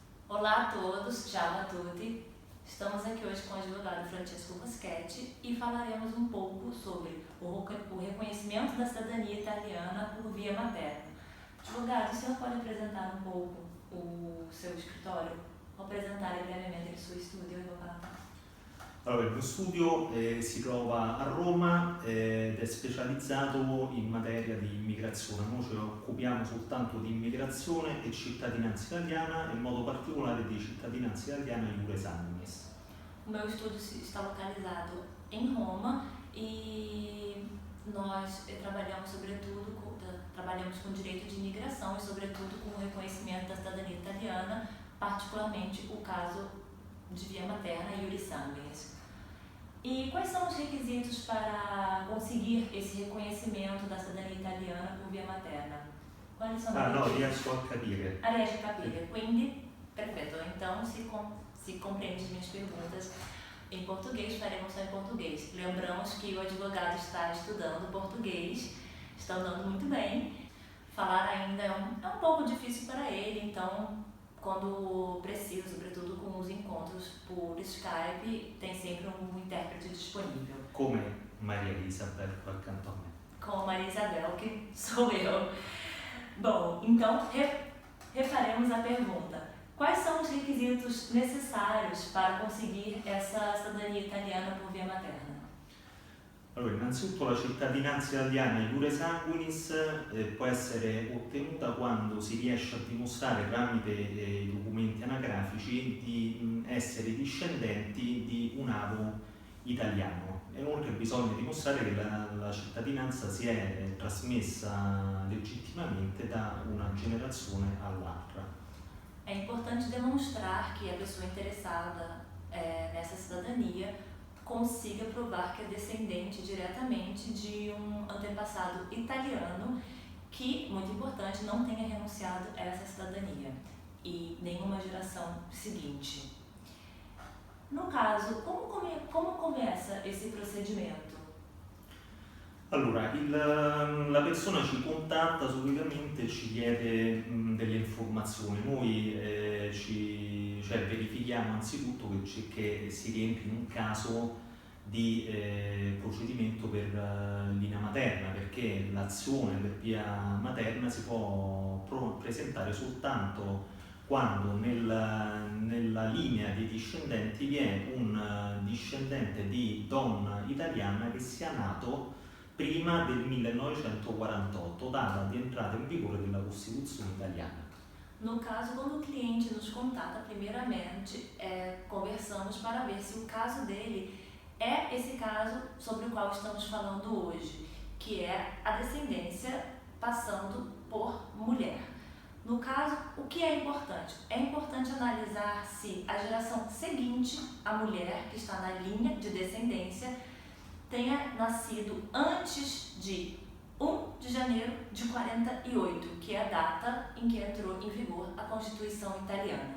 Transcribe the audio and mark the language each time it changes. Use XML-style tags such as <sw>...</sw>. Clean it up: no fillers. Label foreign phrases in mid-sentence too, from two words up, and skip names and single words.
<pt>Olá a todos,</pt> <it>ciao a tutti.</it> <pt>Estamos aqui hoje com o advogado Francesco Moschetti e falaremos um pouco sobre o reconhecimento da cidadania italiana por via materna. Advogado, o senhor pode apresentar um pouco o seu escritório?</pt> <it>Ou apresentare brevemente il suo studio, avvocato? Allora, il mio studio si trova a Roma ed è specializzato in materia di immigrazione. Noi ci occupiamo soltanto di immigrazione e cittadinanza italiana, in modo particolare di cittadinanza italiana</it> <la>iure sanguinis.</la> <pt>O meu estúdio está localizado em Roma e nós trabalhamos com direito de imigração e, sobretudo, com o reconhecimento da cidadania italiana, particularmente o caso de via materna e</pt> <la>iure sanguinis.</la> <pt>E quais são os requisitos para conseguir esse reconhecimento da cidadania italiana por via materna?</pt> <it>Quali sono i No, requisiti? riesco a capire. Riesce a capire, quindi perfetto.</it> <pt>Então, se compreende as minhas perguntas em português, faremos só em português. Lembramos que o advogado está estudando português, está andando muito bem. Falar ainda é um pouco difícil para ele, então, quando precisa, sobretudo com os encontros por Skype, tem sempre um intérprete disponível.</pt> <it>Come Maria Isabel accanto a me.</it> <pt>Com a Maria Isabel, que sou eu. Bom, então refaremos a pergunta. Quais são os requisitos necessários para conseguir essa cidadania italiana por via materna?</pt> <it>Allora, innanzitutto la cittadinanza italiana</it> <la>iure sanguinis</la> <it>può essere ottenuta quando si riesce a dimostrare tramite i documenti anagrafici di essere discendenti di un avo italiano. Inoltre bisogna dimostrare che la cittadinanza si è trasmessa legittimamente da una generazione all'altra.</it> <pt>É importante demonstrar que a pessoa interessada nessa cidadania consiga provar que é descendente diretamente de um antepassado italiano que, muito importante, não tenha renunciado a essa cidadania e nenhuma geração seguinte. No caso, como começa esse procedimento?</pt> <it>Allora, la persona ci contatta solitamente e ci chiede delle informazioni. Noi verifichiamo anzitutto che si rientri in un caso di procedimento per linea materna, perché l'azione per via materna si può presentare soltanto quando nella linea dei discendenti vi è un discendente di donna italiana che sia nato prima del 1948, data di entrata in vigore della Costituzione italiana.</it> <pt>No caso, quando o cliente nos contata, primeiramente conversamos para ver se o caso dele é esse caso sobre o qual estamos falando hoje, que é a descendência passando por mulher. No caso, o que é importante? É importante analisar se a geração seguinte, a mulher que está na linha de descendência, tenha nascido antes de 1 de janeiro de 48, que é a data em que entrou em vigor a Costituição italiana.</pt>